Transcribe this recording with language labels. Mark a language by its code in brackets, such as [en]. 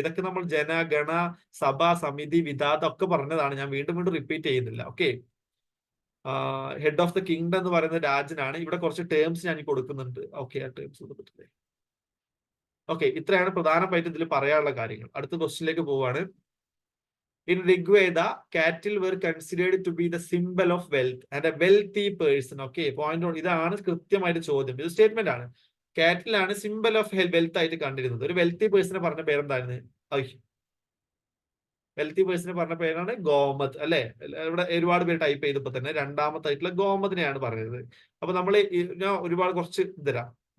[ml] ഇതൊക്കെ നമ്മൾ ജന, ഗണ, സഭ, സമിതി, വിധാത ഒക്കെ പറഞ്ഞതാണ്. ഞാൻ വീണ്ടും റിപ്പീറ്റ് ചെയ്യുന്നില്ല. Okay, head of the kingdom എന്ന് പറയുന്നത് രാജനാണ്. ഇവിടെ കുറച്ച് ടേംസ് ഞാൻ കൊടുക്കുന്നുണ്ട്. ഓക്കെ, ആ ടേംസ് കൊടുത്തിട്ടില്ലേ? ഓക്കെ, ഇത്രയാണ് പ്രധാനമായിട്ട് ഇതിൽ പറയാനുള്ള കാര്യങ്ങൾ. അടുത്ത ക്വസ്റ്റ്യനിലേക്ക് പോവാണ്. [en] In Rigveda, cattle were considered to be the symbol of wealth and a wealthy person. [ml] Okay, point on. ഇതാണ് കൃത്യമായിട്ട് ചോദ്യം. ഇത് സ്റ്റേറ്റ്മെന്റ് ആണ്. കാറ്റിൽ ആണ് സിംബൽ ഓഫ് വെൽത്ത് ആയിട്ട് കണ്ടിരുന്നത്. ഒരു വെൽത്തി പേഴ്സണെ പറഞ്ഞ പേരെന്തായിരുന്നു? വെൽത്തി പേഴ്സണെ പറഞ്ഞ പേരാണ് ഗോമത് അല്ലെ. ഇവിടെ ഒരുപാട് പേര് ടൈപ്പ് ചെയ്തപ്പോ തന്നെ രണ്ടാമത്തായിട്ടുള്ള ഗോമതിനെയാണ് പറയുന്നത്. അപ്പൊ നമ്മൾ ഞാൻ ഒരുപാട് കുറച്ച് തരാം.